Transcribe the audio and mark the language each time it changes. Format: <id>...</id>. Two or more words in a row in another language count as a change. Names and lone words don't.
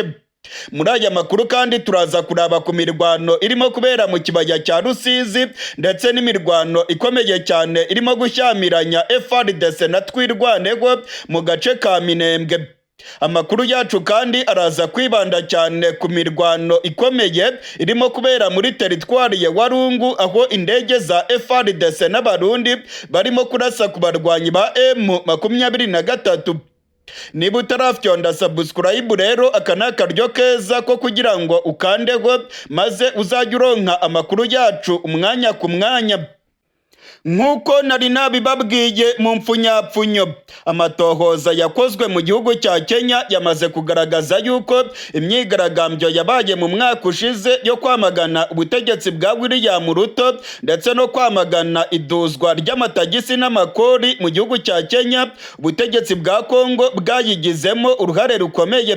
<rw>Muri aya makuru kandi turaza kuraba ku mirwano irimo kubera mu kibaya cya Rusizi ndetse n'imirwano ikomeye cyane irimo gushyamiranya FARDC na Twirwaneho mu gace ka Minembwe. Amakuru yacu kandi araza kwibanda cyane ku mirwano ikomeye irimo kubera muri teritwari ya Warungu, aho indege za FARDC n'abarundi barimo kurasa ku barwanyi ba M23. Niba utarafyonda</rw> <en>subscribe</en> <rw>rero aka ni akaryo keza ko kugira ngo ukandeho maze uzajye uronka amakuru yacu umwanya ku mwanya. Nk'uko nari nabibabwiye mu mpfunyapfunyo, amatohoza yakozwe mu gihugu cya Kenya yamaze kugaragaza yuko imyigaragambyo yabaye mu mwaka ushize yo kwamagana ubutegetsi bwa William Ruto ndetse no kwamagana iduzwa ry'amatagisi n'amakori mu gihugu cya Kenya, ubutegetsi bwa Kongo bwayigizemo uruhare rukomeye.</rw>